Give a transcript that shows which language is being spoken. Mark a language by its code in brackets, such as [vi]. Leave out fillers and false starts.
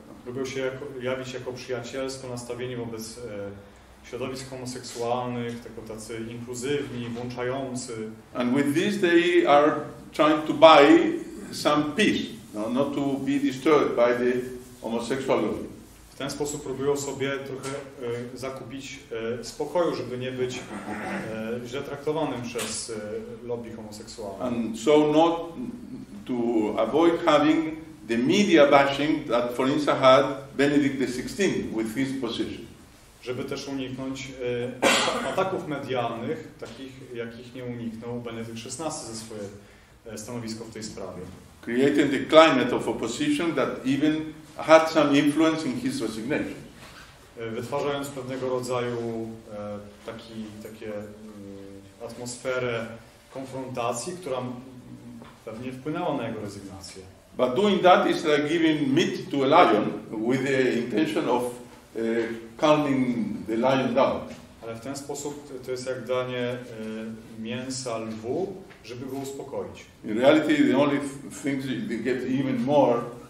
[pl] Lubią się jawić jako przyjacielsko nastawieni wobec środowisk homoseksualnych, tacy inkluzywni, włączający. [en] And with this they are trying to buy some peace, not to be disturbed by the homosexual lobby. [pl] W ten sposób próbują sobie trochę zakupić spokoju, żeby nie być źle traktowanym przez lobby homoseksualne. [en] And so not to avoid having the media bashing that, for instance, had Benedict XVI with his position. [pl] Żeby też uniknąć ataków medialnych, takich jakich nie uniknął Benedykt XVI ze swoje stanowisko w tej sprawie. [en] Creating the climate of opposition that even had some influence in his resignation. [pl] Wytwarzając pewnego rodzaju takie atmosferę konfrontacji, która pewnie wpłynęła na jego rezygnację. [en] But doing that is like giving meat to a lion with the intention of calming the lion down. [pl] Ale w ten sposób to jest jak danie mięsa lwu, żeby go uspokoić. [en] In reality, the only things they get even more,